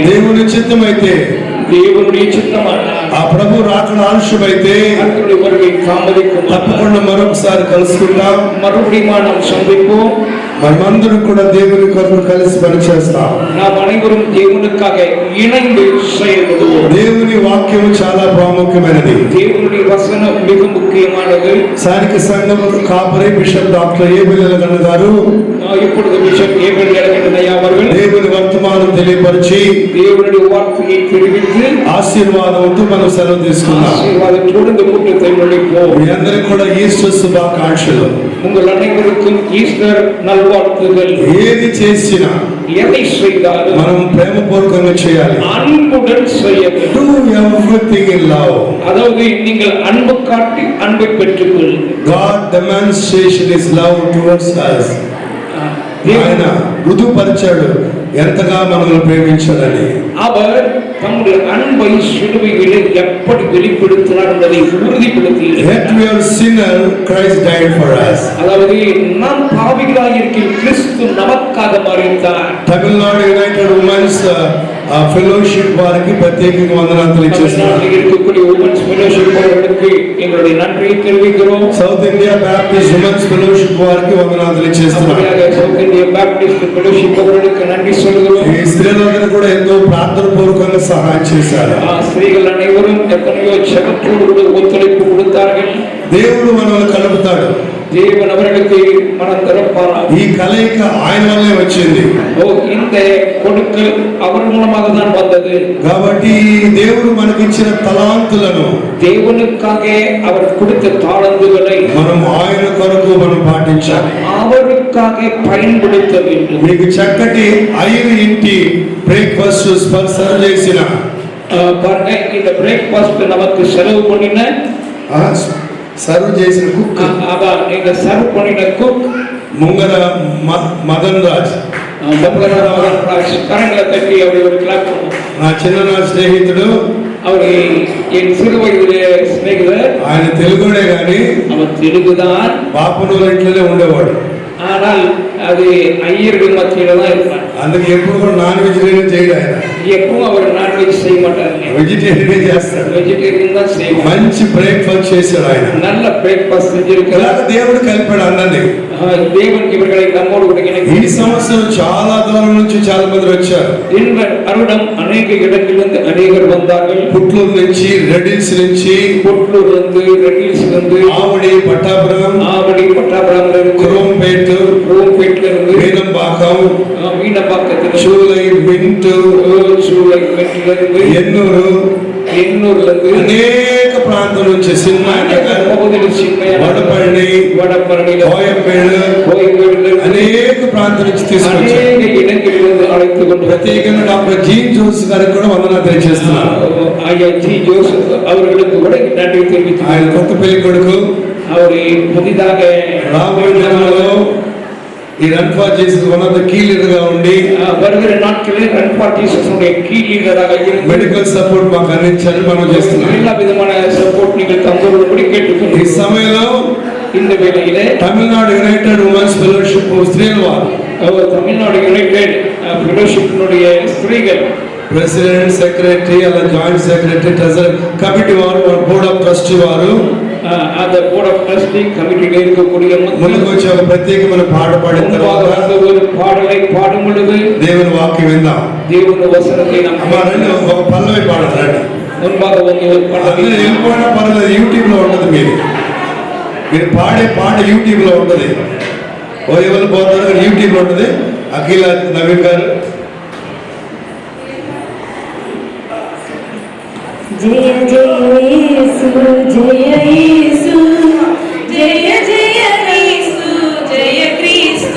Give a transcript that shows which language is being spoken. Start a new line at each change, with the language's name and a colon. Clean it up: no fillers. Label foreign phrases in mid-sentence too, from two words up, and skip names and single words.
Telugu: దేవుని చిత్తమైతే
Tamil: தேவனுடைய சித்தமான
Telugu: ఆ ప్రభు రాకడ ఆలస్యమైతే
Tamil: கர்த்தருடைய வருகை தாமதிக்கும்
Telugu: తప్పకుండా మరొకసారి కలుసుకుంటాం.
Tamil: மறுபடியும் நாம் சந்திப்போம்.
Telugu: మనమందరం కూడా దేవుని కొరకు కలిసి పనిచేస్తాం.
Tamil: நாம் அனைவரும் தேவனுக்காக இணைந்து செயல்படுவோம்.
Telugu: దేవుని వాక్యం చాలా ప్రాముఖ్యమైనది.
Tamil: தேவனுடைய வசனம் மிக முக்கியமானது.
Telugu: స్థానిక సంఘం కాపరి బిషప్ డాక్టర్ ఏబిల్ గారు
Tamil: இப்பொழுது பிஷப் ஏபல் எலகண்ணய்யா அவர்கள்
Telugu: దేవుని వర్తమానం తెలియపరిచి
Tamil: தேவனுடைய வார்த்தையை தெரிவித்து
Telugu: ఆశీర్వాదంతో మనం సెలవు తీసుకున్నాం.
Tamil: ஆசீர்வாதத்தோடு இந்த கூட்டத்தை முடிப்போம்.
Telugu: మీ అందరికి కూడా ఈస్టర్ శుభాకాంక్షలు.
Tamil: உங்கள் அனைவருக்கும் ஈஸ்டர் நல்வாழ்த்துகள்.
Telugu: ఏది చేసినా
Tamil: எதை செய்தாலும்
Telugu: మనం ప్రేమపూర్వకంగా చేయాలి.
Tamil: அன்புடன் செய்ய வேண்டும்.
English: Do everything in love.
Tamil: அதாவது நீங்கள் அன்பு காட்டி அன்பை பெற்றுக்கொள்ளுங்கள்.
English: God demonstration is love towards us.
Telugu: ఆయన రుజుపరిచాడు ఎంతగా మనల్ని ప్రేమించాలని.
Tamil: அவர் தம்முடைய அன்பை சிலுவையில் எப்படி வெளிப்படுத்தினார் என்பதை உறுதிப்படுத்தினார்.
English: Yet we are sinner, Christ died for us.
Tamil: அதாவது நாம் பாவிகளாய் இருக்கின்ற கிறிஸ்து நமக்காக மரித்தார்.
Telugu: తమిళనాడు యునైటెడ్ ఉమెన్స్ ఫెలోషిప్ వారికి ప్రత్యేకంగా వందనాలు తెలియజేస్తున్నాను.
Tamil: தமிழ்நாட்டில் இருக்கக்கூடிய உமன்ஸ் ஃபெலோஷிப் அவர்களுக்கு எங்களுடைய நன்றியை தெரிவிக்கிறோம்.
Telugu: సౌత్ ఇండియా బ్యాప్టిస్ట్ ఉమెన్స్ ఫెలోషిప్ వారికి వందనాలు తెలియజేస్తున్నాను.
Tamil: அப்படியாக சவுத் இந்திய பேப்டிஸ்ட் ஃபெலோஷிப் அவர்களுக்கு நன்றி சொல்கிறோம்.
Telugu: ఈ స్త్రీలందరూ కూడా ఎంతో ప్రార్థన పూర్వకంగా సహాయం చేశారు.
Tamil: ஸ்திரீகள் அனைவரும் எத்தனையோ ஜெபத்தோடு ஒத்துழைப்பு கொடுத்தார்கள்.
Telugu: దేవుడు మనల్ని కలుపుతాడు.
Tamil: தேவன் அவர்களுக்கு மனம் திறப்பாராம்.
Telugu: ఈ కలయిక ఆయన వల్లే వచ్చింది.
Tamil: இந்த கொடுக்கல் அவர் மூலமாக தான் வந்தது.
Telugu: కాబట్టి దేవుడు మనకిచ్చిన తలాంతులను
Tamil: தேவனுக்காக அவர் கொடுத்த தாளந்துகளை
Telugu: మనం ఆయన కొరకు మనం పాటించాలి.
Tamil: அவருக்காக பயன்படுத்த வேண்டும்.
Telugu: మీకు చక్కటి 5 ఇంటి
English: breakfast sponsor
Telugu: చేసిన
Tamil: பாருங்க, இந்த பிரேக்ஃபாஸ்ட் நமக்கு செலவு பண்ணின
Telugu: సర్వ్ చేసిన కుక్
Tamil: அதான் நீங்க சர்வ் பண்ணின குக்
Telugu: ముంగర మదన్ రాజ్
Tamil: கரங்களை தட்டி அப்படி ஒரு கிளாப் பண்ணுவோம்.
Telugu: నా చిన్ననాటి స్నేహితుడు,
Tamil: அவர் என் சிறு வயதிலே சிநேகிதர்.
Telugu: ఆయన తెలుగుడే గాని
Tamil: அவர் தெலுங்குதான்,
Telugu: బాపనూరు ఇంట్లోనే ఉండేవాడు.
Tamil: ஆனால் அது ஐயர்கள் மத்தியில தான் இருப்பார்.
Telugu: అందుకే ఎప్పుడు కూడా
English: non vegetarian
Telugu: చేయడు ఆయన,
Tamil: எப்பவும் அவர் நான்வெஜ் செய்ய மாட்டாருங்க,
Telugu: వెజిటేరియన్ చేస్తాడు.
Tamil: వెజిటేరియన్ தான் செய்வார்.
Telugu: మంచి బ్రేక్ఫాస్ట్ చేశాడు ఆయన.
Tamil: நல்ல பிரேக்ஃபாஸ்ட் செஞ்சிருக்கிறார்.
Telugu: ఇలాగ దేవుడు కలిపాడు అందరినీ.
Tamil: தேவன் இவர்களை நம்மோடு கூட
Telugu: ఈ
Tamil: இணைத்து
Telugu: సంవత్సరం చాలా దూరం నుంచి చాలా మంది వచ్చారు.
Tamil: இந்த வருடம் அநேக இடங்களிலிருந்து அநேகர் வந்தார்கள்.
Telugu: పుట్లూరు నుంచి, రెడ్డిల్స్ నుంచి,
Tamil: புட்லூர் வந்து, ரெட்டில்ஸ்ல இருந்து,
Telugu: ఆవడి, పట్టాపురం,
Tamil: ஆவடி, பட்டாபுரம்ல இருந்து,
Telugu: కురంపేట,
Tamil: ரோம்பேட்ல இருந்து,
Telugu: వీనంపాకం,
Tamil: மீனப்பாக்கத்துல,
Telugu: చూలై, మింటు,
Tamil: சூளை மெட்ல இருந்து,
Telugu: ఎన్నూరు,
Tamil: எண்ணூர்ல இருந்து,
Telugu: అనేక ప్రాంతం నుంచి, సినిమానగర్,
Tamil: பகுதியில் சின்மையா,
Telugu: వడపల్లి,
Tamil: வடபழனியில,
Telugu: కోయంబేడు,
Tamil: கோயில்களில்
Telugu: అనేక ప్రాంతం నుంచి తీసుకొచ్చారు.
Tamil: அநேக இடங்களிலிருந்து அழைத்து கொண்டு
Telugu: ప్రత్యేకంగా డాక్టర్ జీన్ జోస్ గారికి కూడా వందనాలు తెలియజేస్తున్నారు.
Tamil: ஐயா ஜி ஜோசப் அவர்களுக்கு கூட நன்றி தெரிவித்து,
Telugu: ఆయన కొత్త పెళ్లి కొడుకు.
Tamil: அவர் புதிதாக
Telugu: రాబోయే దినాలలో ఈ
English: Run for Jesus one of the key leader
Telugu: గా ఉండి
Tamil: வருகிற நாட்களில் ரன் ஃபார் ஜீசஸுடைய கீ லீடராக இருந்து
English: medical support
Telugu: మాకు అందించాలని మనం చేస్తున్నాం.
Tamil: எல்லா விதமான சப்போர்ட் நீங்கள் தந்தோடு
Telugu: ఈ
Tamil: கேட்டுக்கொள்கிறோம்.
Telugu: సమయంలో
Tamil: இந்த வேளையிலே
Telugu: తమిళనాడు యునైటెడ్ ఉమెన్స్ ఫెలోషిప్ స్త్రీల వారు
Tamil: தமிழ்நாடு யுனைடெட் ஃபெலோஷிப்பினுடைய ஸ்திரீகள்
English: President, Secretary,
Telugu: అలా
English: Joint Secretary, Treasurer Committee
Telugu: వారు,
English: Board of Trustee
Telugu: వారు
Tamil: அந்த
English: Board of Trustee
Tamil: கமிட்டியில் இருக்கக்கூடிய
Telugu: ముందుకు వచ్చి ఒక ప్రత్యేకమైన పాట పాడిన తర్వాత
Tamil: ஒரு பாடலை பாடும் பொழுது
Telugu: దేవుని వాక్యం విందాం.
Tamil: தேவனுடைய வசனத்தை நாம்
Telugu: అమ్మా రండి, ఒక పల్లవి పాడతారండి.
Tamil: முன்பாக வந்து ஒரு பாடலை
Telugu: అందరూ వెళ్ళిపోయినా పర్లేదు, యూట్యూబ్ లో ఉంటది. మీరు పాడే పాట యూట్యూబ్ లో ఉంటది. ఓ ఎవరు పోతారు, యూట్యూబ్ లో ఉంటది. అఖిల నవీన్ గారు. జయ జయ యేసు జయ యేసు జయ జయ యేసు జయ క్రీస్తు